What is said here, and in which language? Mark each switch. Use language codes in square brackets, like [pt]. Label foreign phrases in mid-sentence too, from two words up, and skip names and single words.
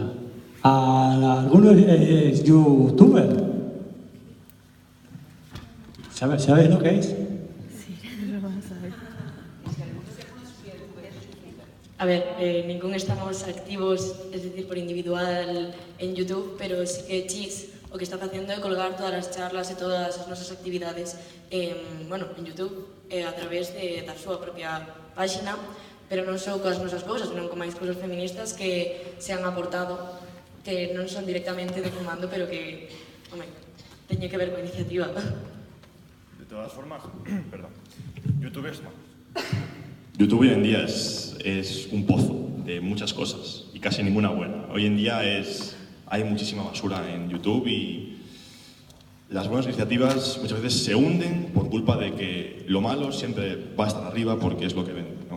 [es] ¿A alguno es youtuber? ¿Sabes lo que es? A ver, ninguno estamos activos, es decir, por individual en YouTube, [gl] pero sí que Chis o que está facendo é colgar todas as charlas e todas as nosas actividades en YouTube a través da súa propia páxina, pero non só coas nosas cousas, senón con máis cousas feministas que se han aportado, que non son directamente de comando, pero que, teñen que ver coa iniciativa. [es] De todas formas, perdón, YouTube es YouTube hoy en día es un pozo de muchas cosas y casi ninguna buena. Hoy en día hay muchísima basura en YouTube y las buenas iniciativas muchas veces se hunden por culpa de que lo malo siempre va a estar arriba porque es lo que vende, ¿no?